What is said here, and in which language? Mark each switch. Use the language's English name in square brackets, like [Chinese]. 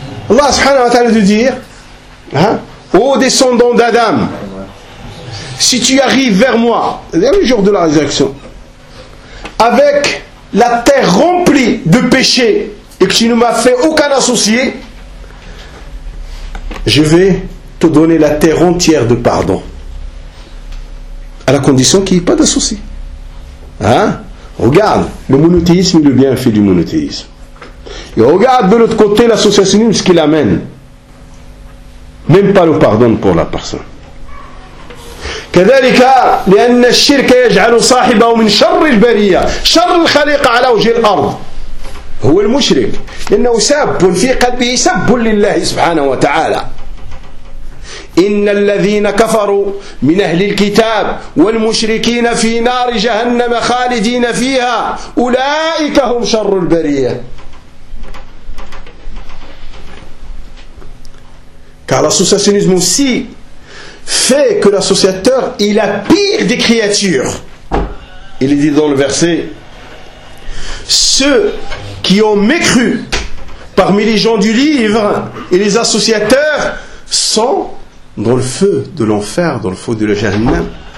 [Arabic] الله سبحانه وتعالى يقول ها [French] او descendant d'Adam, si tu arrives vers moi le jour de la résurrection avec la terre remplie de péchés et que tu ne m'as fait aucun associé, je vais te donner la terre entière de pardon à la condition qu'il n'y ait pas d'associé. Hein? Regarde le monothéisme et le bienfait du monothéisme. Et regarde de l'autre côté l'associationnisme, ce qu'il amène. Même pas le pardon pour la personne. [Arabic] كذلك لأن الشرك يجعل صاحبه من شر البرية شر الخليقة على وجه الأرض هو المشرك لأنه سب في قلبه سب لله سبحانه وتعالى. إن الذين كفروا من أهل الكتاب والمشركين في نار جهنم خالدين فيها أولئك هم شر البرية. [French] Car l'associationnisme aussi fait que l'associateur est la pire des créatures. Il est dit dans le verset, ceux qui ont mécru parmi les gens du livre et les associateurs sont dans le feu de l'enfer, dans le feu de la Jahannam.